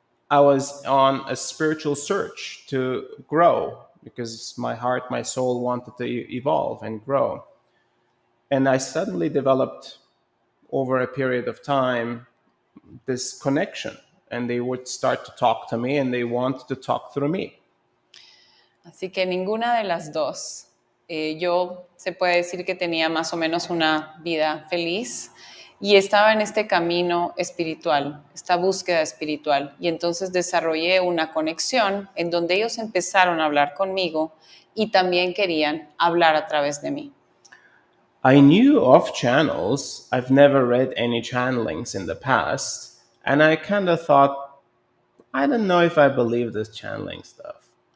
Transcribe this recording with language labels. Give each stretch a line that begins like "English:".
English: I was on a spiritual search to grow because my heart, my soul wanted to evolve and grow. And I suddenly developed, over a period of time, this connection. And they would start to talk to me and they wanted to talk through me.
Spanish: Así que ninguna de las dos. Yo se puede decir que tenía más o menos una vida feliz y estaba en este camino espiritual, esta búsqueda espiritual. Y entonces desarrollé una conexión en donde ellos empezaron a hablar conmigo y también querían hablar a través de mí.
English: I knew of channels. I've never read any channelings in the past. And I kind of thought, I don't know if I believe this channeling stuff.